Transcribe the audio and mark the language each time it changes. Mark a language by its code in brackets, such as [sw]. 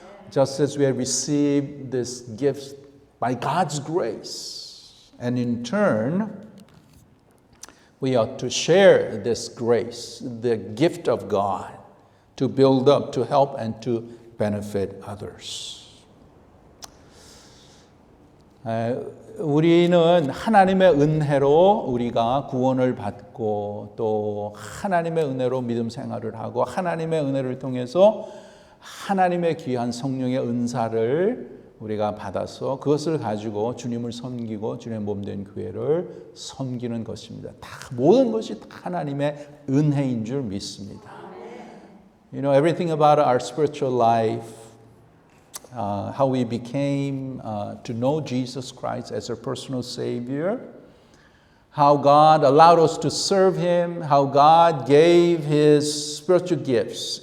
[en] Just as we have received this gift by God's grace, and in turn, we ought to share this grace, the gift of God, to build up, to help, and to benefit others. [ko] 우리는 하나님의 은혜로 우리가 구원을 받고 또 하나님의 은혜로 믿음 생활을 하고 하나님의 은혜를 통해서 하나님의 귀한 성령의 은사를 우리가 받아서 그것을 가지고 주님을 섬기고 주님의 몸된 교회를 섬기는 것입니다. 다 모든 것이 다 하나님의 은혜인 줄 믿습니다. [en] You know, everything about our spiritual life, how we became to know Jesus Christ as our personal Savior, how God allowed us to serve Him, how God gave His spiritual gifts.